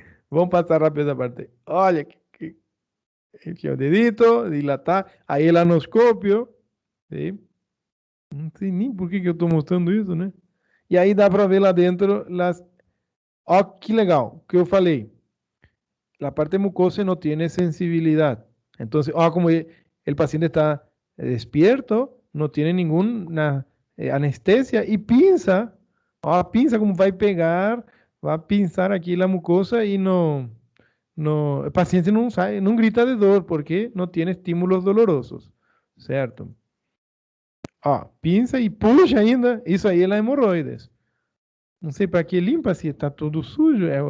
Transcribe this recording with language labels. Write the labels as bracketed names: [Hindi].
[Portuguese] Vamos passar rápido essa parte. Olha, aqui o dedito, dilatar. Aí el anoscópio. ¿Sí? Não sei nem por que eu estou mostrando isso, né? E aí dá para ver lá dentro las... Ó, que legal, que eu falei. [Spanish] La parte mucosa no tiene sensibilidad. Entonces, como el paciente está despierto, no tiene ninguna anestesia y pinza, pinza como va a pinzar aquí la mucosa y el paciente no sabe, no grita de dolor porque no tiene estímulos dolorosos, certo? [Portuguese] Pinça e puxa ainda, isso aí é la hemorroides. Não sei para que limpa se está tudo sujo.